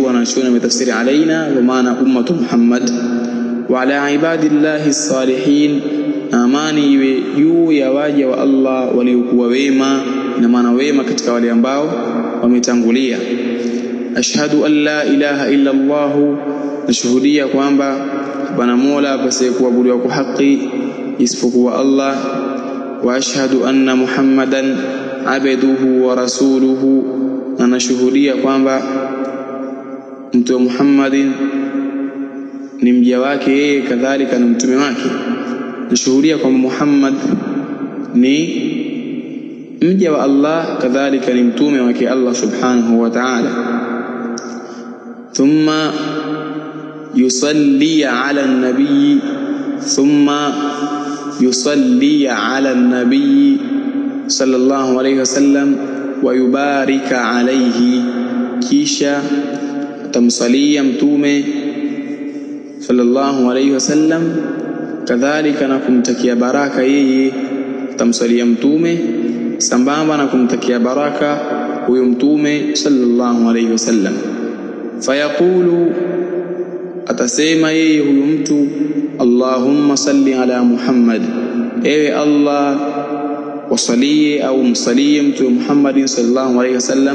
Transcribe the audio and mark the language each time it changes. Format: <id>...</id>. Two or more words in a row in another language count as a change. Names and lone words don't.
<sw>Wanashona mitafsiri alaina kwa maana</sw> <ar>أمة محمد. وعلى عباد الله الصالحين,</ar> <sw>amani iwe juu ya waja wa Allah waliokuwa wema, ina maana wema katika wale ambao wametangulia.</sw> <ar>أشهد أن لا إله إلا الله,</ar> <sw>nashuhudia kwamba hapana mola pasiye kuabudiwa kwa haki isipokuwa Allah.</sw> <ar>وأشهد أن محمدا عبده ورسوله,</ar> <sw>na nashuhudia kwamba mtume Muhammadin ni mja wake yeye, kadhalika na mtume wake. Nashuhudia kwamba Muhammad ni mja wa Allah, kadhalika ni mtume wake Allah</sw> <ar>سبحانه وتعالى. ثم يصلي على النبي صلى الله عليه وسلم ويبارك عليه,</ar> <sw>kisha utamsalia mtume</sw> <ar>صلى الله عليه وسلم,</ar> <sw>kadhalika na kumtakia baraka yeye, utamsalia mtume sambamba na kumtakia baraka huyo mtume</sw> <ar>صلى الله عليه وسلم.</ar> <sw>Fayaqulu, atasema yeye huyo mtu,</sw> <ar>اللهم صل على محمد,</ar> <sw>ewe Allah wasalie au msalie mtume Muhammad</sw> <ar>صلى الله عليه وسلم.</ar>